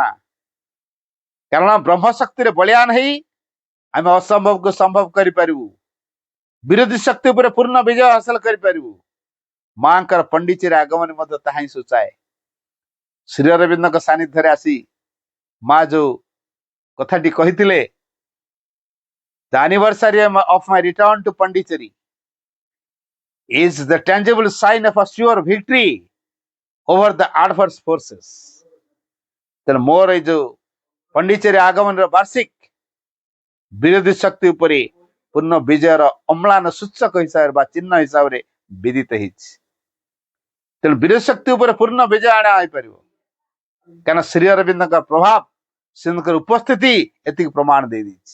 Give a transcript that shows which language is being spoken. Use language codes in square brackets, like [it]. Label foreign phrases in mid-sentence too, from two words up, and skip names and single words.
[or] କାରଣ ବ୍ରହ୍ମ ଶକ୍ତିରେ ବଳିୟାନ ହେଇ ଆମେ ଅସମ୍ଭବକୁ ସମ୍ଭବ କରିପାରିବୁ, ବିରୋଧୀ ଶକ୍ତି ଉପରେ ପୂର୍ଣ୍ଣ ବିଜୟ ହାସଲ କରିପାରିବୁ। ମାଙ୍କର ପଣ୍ଡିଚେରୀ ଆଗମନ ମଧ୍ୟ ତାହା ହିଁ ସୂଚାଏ। ଶ୍ରୀ ଅରବିନ୍ଦଙ୍କ ସାନ୍ନିଧ୍ୟରେ ଆସି ମା ଯୋଉ କଥାଟି କହିଥିଲେ, [en] The anniversary of my return to Pondicherry is the tangible sign of a sure victory over the adverse forces. [or] ତେଣୁ ମୋର ଏଇ ଯୋଉ ପଣ୍ଡିଚେରୀ ଆଗମନର ବାର୍ଷିକ ବିରୋଧୀ ଶକ୍ତି ଉପରେ ପୂର୍ଣ୍ଣ ବିଜୟର ଅମ୍ଳାନ ସୂଚକ ହିସାବରେ ବା ଚିହ୍ନ ହିସାବରେ ବିଦିତ ହେଇଛି। ତେଣୁ ବିରୋଧୀ ଶକ୍ତି ଉପରେ ପୂର୍ଣ୍ଣ ବିଜୟ ଆଣା ହୋଇପାରିବ, କାରଣ ଶ୍ରୀ ଅରବିନ୍ଦଙ୍କ ପ୍ରଭାବ, ଶ୍ରୀଙ୍କର ଉପସ୍ଥିତି ଏତିକି ପ୍ରମାଣ ଦେଇଦେଇଛି।